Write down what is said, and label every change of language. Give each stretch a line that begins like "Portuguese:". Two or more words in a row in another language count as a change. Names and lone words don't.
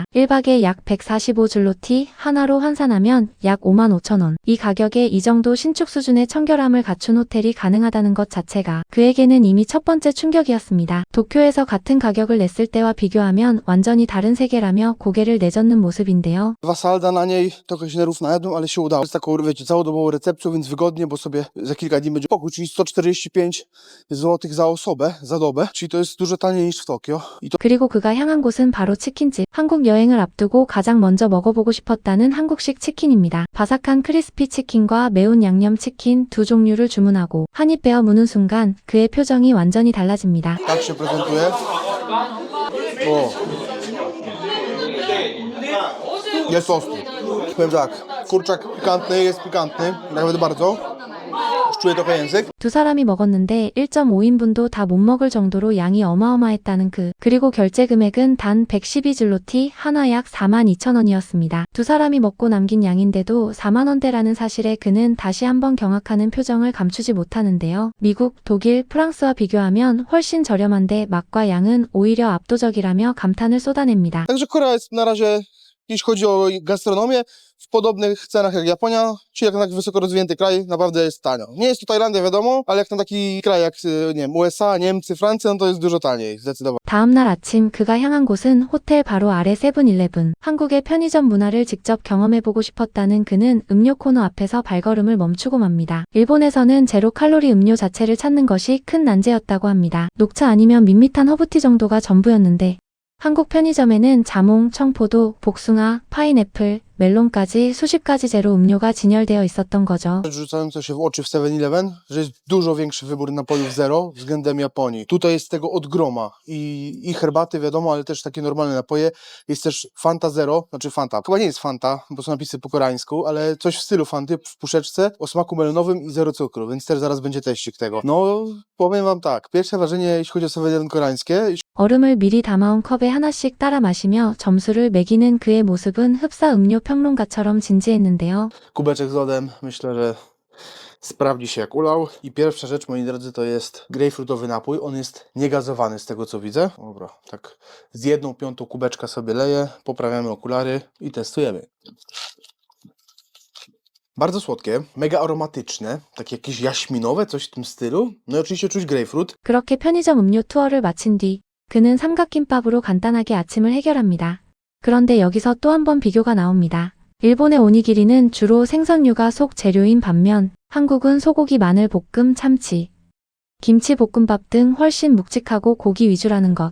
Korean: 1박에 약 145줄로티 하나로 환산하면 약 55,000원. 이 가격에 이 정도 신축 수준의 청결함을 갖춘 호텔이 가능하다는 것 자체가 그에게는 이미 첫 번째 충격이었습니다. 도쿄에서 같은 가격을 냈을 때와 비교하면 완전히 다른 세계라며 고개를 내젓는 모습인데요.
Polish: Dwa salda na niej, trochę się nerwów najadłem, ale się udało. Z taką, wiecie, całodobową recepcją, więc wygodnie, bo sobie za kilka dni będzie pokój, czyli 145 zł za osobę, za dobę, czyli to jest dużo taniej niż w Tokio. I to
Korean: 그리고 그가 향한 곳은 바로 치킨집. 한국 여행을 앞두고 가장 먼저 먹어보고 싶었다는 한국식 치킨입니다. 바삭한 크리스피 치킨과 매운 양념 치킨 두 종류를 주문하고 한 입 베어 무는 순간 그의 표정이 완전히 달라집니다.
Polish: tak się prezentuje. O. Jest ostry. Powiem tak, kurczak pikantny, jest pikantny, nawet bardzo. Już czuję trochę język.
Korean: 두 사람이 먹었는데 1.5인분도 다 못 먹을 정도로 양이 어마어마했다는 그리고 결제 금액은 단 112줄로티 하나 약 42,000원이었습니다. 두 사람이 먹고 남긴 양인데도 4만원대라는 사실에 그는 다시 한번 경악하는 표정을 감추지 못하는데요. 미국, 독일, 프랑스와 비교하면 훨씬 저렴한데 맛과 양은 오히려 압도적이라며 감탄을 쏟아냅니다.
Polish: Także Korea jest na razie, jeśli chodzi o gastronomię, w podobnych cenach jak Japonia, czyli jak na taki wysoko rozwinięty kraj, naprawdę jest tanio. Nie jest to Tajlandia, wiadomo, ale jak na taki kraj jak, nie wiem, USA, Niemcy, Francja, no to jest dużo taniej, zdecydowanie.
Korean: 다음 날 아침 그가 향한 곳은 호텔 바로 아래 세븐일레븐. 한국의 편의점 문화를 직접 경험해보고 싶었다는 그는 음료 코너 앞에서 발걸음을 멈추고 맙니다. 일본에서는 제로 칼로리 음료 자체를 찾는 것이 큰 난제였다고 합니다. 녹차 아니면 밋밋한 허브티 정도가 전부였는데 한국 편의점에는 자몽, 청포도, 복숭아, 파인애플, 멜론까지 수십 가지 제로 음료가 진열되어 있었던 거죠.
Polish: Rzecz rzucająca się w oczy w 7-Eleven, że jest dużo większy wybór napojów zero względem Japonii. Tutaj jest tego od groma i herbaty wiadomo, ale też takie normalne napoje. Jest też Fanta Zero, znaczy Fanta. Chyba nie jest Fanta, bo są napisy po koreańsku, ale coś w stylu Fanty w puszeczce o smaku melonowym i zero cukru, więc też zaraz będzie teścik tego. No, powiem wam tak, pierwsze wrażenie jeśli chodzi o 7-Eleven koreańskie,
Korean: 얼음을 미리 담아온 컵에 하나씩 따라 마시며 점수를 매기는 그의 모습은 흡사 음료 평론가처럼 진지했는데요.
Polish: kubeczek z lodem, myślę, że sprawdzi się jak ulał. I pierwsza rzecz, moi drodzy, to jest grejpfrutowy napój. On jest niegazowany z tego, co widzę. Dobra, tak z 1/5 kubeczka sobie leję, poprawiamy okulary i testujemy. Bardzo słodkie, mega aromatyczne, takie jakieś jaśminowe, coś w tym stylu. No i oczywiście czuć grejpfrut.
Korean: 그렇게 편의점 음료 투어를 마친 뒤 그는 삼각김밥으로 간단하게 아침을 해결합니다. 그런데 여기서 또 한 번 비교가 나옵니다. 일본의 오니기리는 주로 생선류가 속 재료인 반면 한국은 소고기, 마늘 볶음, 참치, 김치 볶음밥 등 훨씬 묵직하고 고기 위주라는 것.